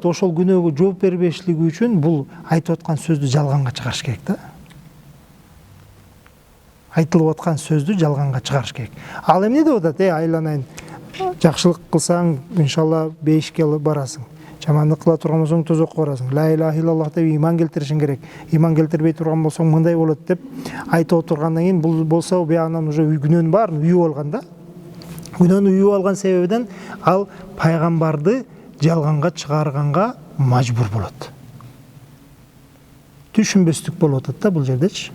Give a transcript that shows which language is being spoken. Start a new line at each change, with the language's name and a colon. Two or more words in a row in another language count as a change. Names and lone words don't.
Kyrgyz: Ошол күнөөгө жооп бербешлиги үчүн бул айтып аткан сөздү жалганга чыгарыш керек да. Айтылып аткан сөздү жалганга чыгарыш керек. Ал эмне деп атат? Айланайын, жакшылык кылсаң, иншалла бейишке барасың. Жамандык кыла турган болсоң, тозокко барасың.
Arabic: لا إله إلا الله
Kyrgyz: деп иман келтиришиң керек. Иман келтирбей турган болсоң, мындай болот деп айтып отургандан кийин бул болсо, буягынан уже күнөөнүн баарын үйүп алган да. Күнөөнү үйүп алган себебинен ал пайгамбарды жалганга чыгарганга мажбур болот. Түшүнбөстүк болуп атат да бул жердечи.